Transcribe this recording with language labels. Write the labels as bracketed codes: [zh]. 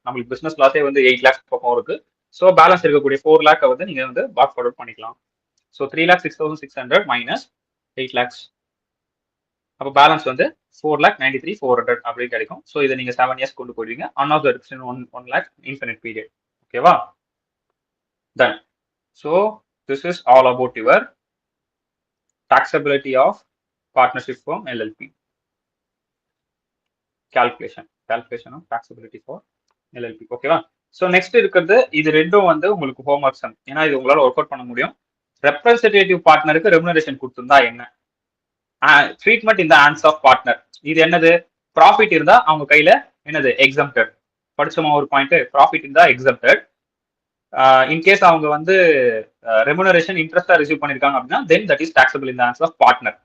[ta] நம்மளுக்கு பிசினஸ் லாஸே வந்து 8 lakhs பக்கம் இருக்கு. ஸோ பேலன்ஸ் இருக்கக்கூடிய 4 lakh வந்து நீங்க வந்து பாக் ஃபார்வர்ட் பண்ணிக்கலாம். ஸோ 3,06,600 மைனஸ் 8 lakhs, அப்போ பேலன்ஸ் வந்து 4,93,400 அப்படின்னு கிடைக்கும். ஸோ இதை நீங்க 7 years கொண்டு போயிடுவீங்க. அன்அப்சர்வ்ட் 1 lakh இன்ஃபினிட் பீரியட். ஓகேவா? Done. [en] So this is all about your taxability of partnership firm LLP. Calculation of taxability for LLP. [ta] ஓகேவா? ஸோ நெக்ஸ்ட் இருக்கிறது இது ரெண்டும் வந்து உங்களுக்கு ஹோம்ஒர்க் சம். ஏன்னா இது உங்களால ஒர்க் அவுட் பண்ண முடியும். ரெப்ரசன்டேட்டிவ் பார்ட்னருக்கு ரெமுனரேஷன் கொடுத்திருந்தா என்ன, ட்ரீட்மெண்ட் இந்த ஹேண்ட்ஸ் ஆஃப் பார்ட்னர், இது என்னது, ப்ராஃபிட் இருந்தா அவங்க கையில என்னது எக்ஸம்டட். படிச்சோமா ஒரு பாயிண்ட், ப்ராஃபிட் இருந்தா எக்ஸம்டட். இன்கேஸ் அவங்க வந்து ரெமுனரேஷன் இன்ட்ரெஸ்டா ரிசீவ் பண்ணிருக்காங்க அப்படின்னா [en] Then that is taxable in the hands of partner.